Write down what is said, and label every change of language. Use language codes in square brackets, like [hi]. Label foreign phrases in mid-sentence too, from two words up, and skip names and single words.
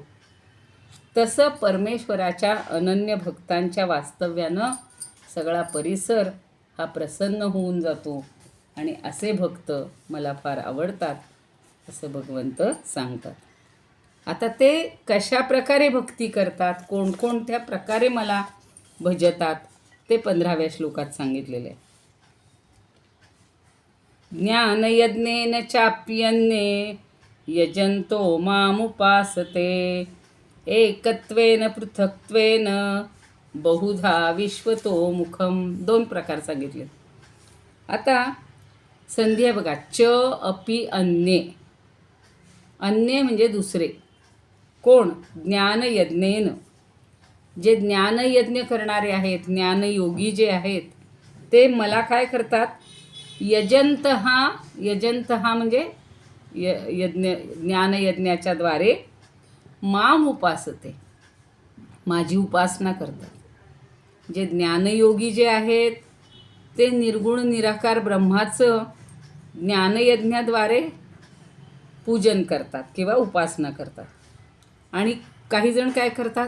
[mr] तसं परमेश्वराच्या अनन्य भक्तांच्या वास्तव्यानं सगळा परिसर हा प्रसन्न होऊन जातो आणि असे भक्त मला फार आवडतात असं भगवंत सांगतात. आता ते कशा प्रकारे भक्ती करतात, कोणकोणत्या प्रकारे मला भजतात ते 15व्या श्लोकात सांगितलेले आहे. [sa] ज्ञानयज्ञेन चाप्यन्ये यजन्तो मामुपासते एकत्वेन पृथक्त्वेन बहुधा विश्वतो मुखम. [mr] 2 प्रकार सांगितले. आता संधी आहे बघा. [sa] च अपि अन्ये. अन्ये [mr] म्हणजे दुसरे. कोण? ज्ञानयज्ञेन. जे ज्ञानयज्ञ करणारे आहेत, ज्ञानयोगी जे आहेत, ते मला काय करतात? यजंत हा म्हणजे ज्ञानयज्ञाच्या द्वारे [sa] माम उपासते, [mr] माझी उपासना करतात. जे ज्ञानयोगी जे आहेत ते निर्गुण निराकार ब्रह्माचं ज्ञानयज्ञाद्वारे पूजन करतात किंवा उपासना करतात. आणि काही जण काय करतात?